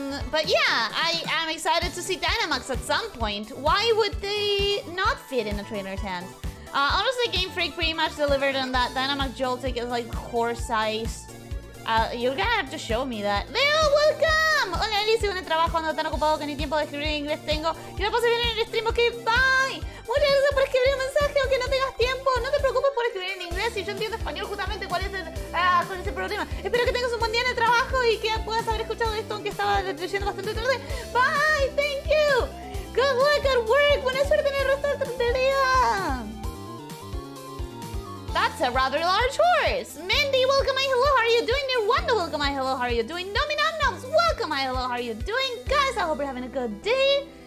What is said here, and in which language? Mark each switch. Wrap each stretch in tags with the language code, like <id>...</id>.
<en>But yeah, I am excited to see Dynamax at some point. Why would they not fit in a trainer's hands? Honestly, Game Freak pretty much delivered on that. Dynamax Joltik is like horse-sized. You're gonna have to show me that. Leo, welcome!</en> <es>Hola, Elyssia, en el trabajo ando tan ocupado que ni tiempo de escribir en inglés tengo. Que lo pase bien en el stream, ok, bye. Muchas gracias por escribir un mensaje, aunque no tengas tiempo. No te preocupes por escribir en inglés, si yo entiendo español justamente cuál es el problema. Espero que tengas un buen día en el trabajo y que puedas haber escuchado esto, aunque estaba leyendo bastante tarde.</es> <en>Bye, thank you. Good luck at work.</en> <es>Buena suerte en el resto del día.</es> <en>That's a rather large horse. Mindy, welcome, my hello, how are you doing? Nirwanda, welcome, my hello, how are you doing? Nominumnums, welcome, my hello, how are you doing? Guys, I hope you're having a good day.</en>